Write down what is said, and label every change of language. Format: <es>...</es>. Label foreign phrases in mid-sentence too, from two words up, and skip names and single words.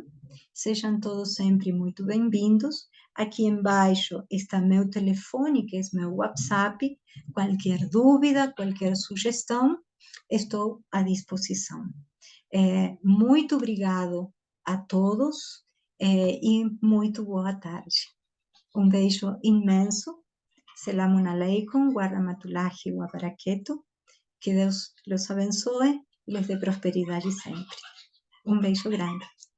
<pt>Sejam todos sempre muito bem-vindos. Aqui embaixo está meu telefone, que é meu WhatsApp. Qualquer dúvida, qualquer sugestão, estou à disposição. Muito obrigado a todos e muito boa tarde. Um beijo imenso.</pt> <ar>سلام عليكم ورحمة الله وبركاته.</ar> <pt>Que Deus los abençoe e les dê prosperidade sempre. Um beijo grande.</pt>